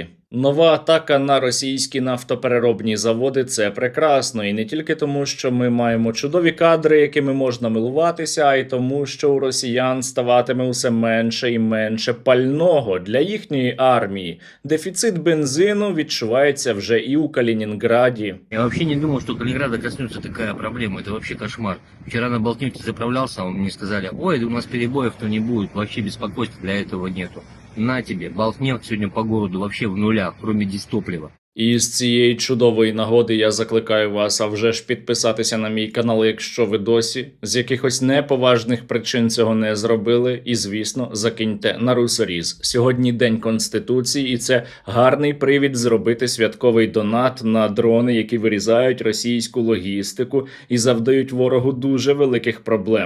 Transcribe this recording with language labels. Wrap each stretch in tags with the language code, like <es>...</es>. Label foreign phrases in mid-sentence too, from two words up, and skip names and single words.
<uk>Нова атака на російські нафтопереробні заводи – це прекрасно. І не тільки тому, що ми маємо чудові кадри, якими можна милуватися, а й тому, що у росіян ставатиме усе менше і менше пального для їхньої армії. Дефіцит бензину відчувається вже і у Калінінграді.</uk> <ru>Я вообще не думал, что Калининграда коснется такая проблема. Это вообще кошмар. Вчера на Болтнефти заправлялся, мне сказали: ой, у нас перебоев-то не будет, вообще беспокойства для этого нету. На тебе, Болтнефть сегодня по городу вообще в нулях, кроме дистоплива.</ru> <uk>І з цієї чудової нагоди я закликаю вас, а вже ж підписатися на мій канал, якщо ви досі з якихось неповажних причин цього не зробили. І, звісно, закиньте на русоріз. Сьогодні День Конституції, і це гарний привід зробити святковий донат на дрони, які вирізають російську логістику і завдають ворогу дуже великих проблем.</uk>